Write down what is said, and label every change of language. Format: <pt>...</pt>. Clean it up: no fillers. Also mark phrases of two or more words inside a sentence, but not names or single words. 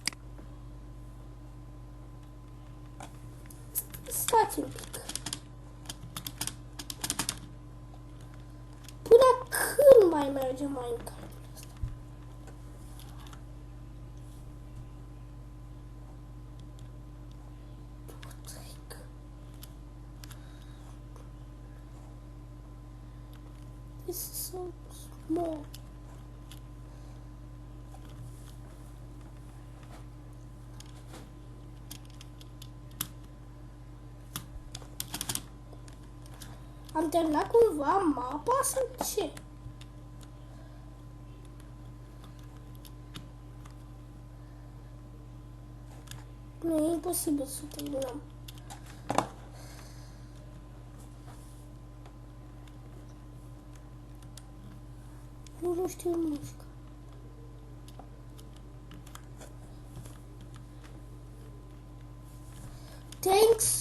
<ro>Stați un pic. Până când mai merge Minecraft?</ro> <en>What the heck? This is so small.</en> <ro>Am terminat cumva mapa sau ce? Nu, e imposibil să terminăm. Nu știu muzică.</ro> <en>Thanks.</en>